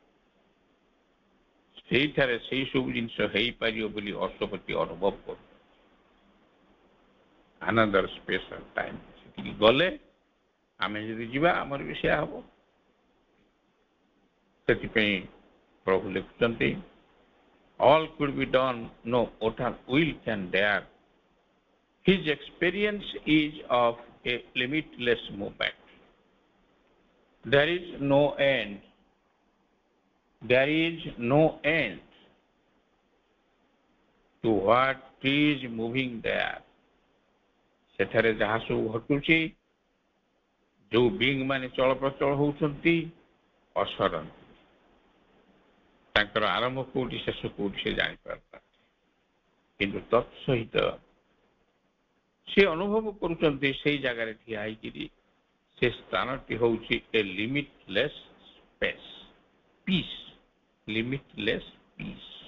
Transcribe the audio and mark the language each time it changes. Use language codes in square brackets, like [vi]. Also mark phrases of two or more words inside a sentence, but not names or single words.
[or] ସେଇଠାରେ ସେଇ ସବୁ ଜିନିଷ ହେଇପାରିବ ବୋଲି ଅଶ୍ୱପତି ଅନୁଭବ କରୁ। ଆନନ୍ଦର [en] special time [or] ସେଠିକି ଗଲେ ଆମେ ଯଦି ଯିବା ଆମର ବି ସେୟା ହବ। ସେଥିପାଇଁ ପ୍ରଭୁ ଲେଖୁଛନ୍ତି [en] all could be done, no mortal will can dare. His experience is of a limitless movement. There is no end. There is no end to what is moving there. [or] ସେଠାରେ ଯାହା ସବୁ ଘଟୁଛି, ଯୋଉ ବିଙ୍ଗ ମାନେ ଚଳପ୍ରଚଳ ହଉଛନ୍ତି, ଅସରନ୍ତି। ତାଙ୍କର ଆରମ୍ଭ କୋଉଠି ଶେଷ କୋଉଠି ସେ ଜାଣିପାରୁନାହାନ୍ତି। କିନ୍ତୁ ତତ୍ସହିତ ସେ ଅନୁଭବ କରୁଛନ୍ତି ସେଇ ଜାଗାରେ ଠିଆ ହେଇକିରି ସେ ସ୍ଥାନଟି ହେଉଛି [en] a limitless space, peace, limitless peace.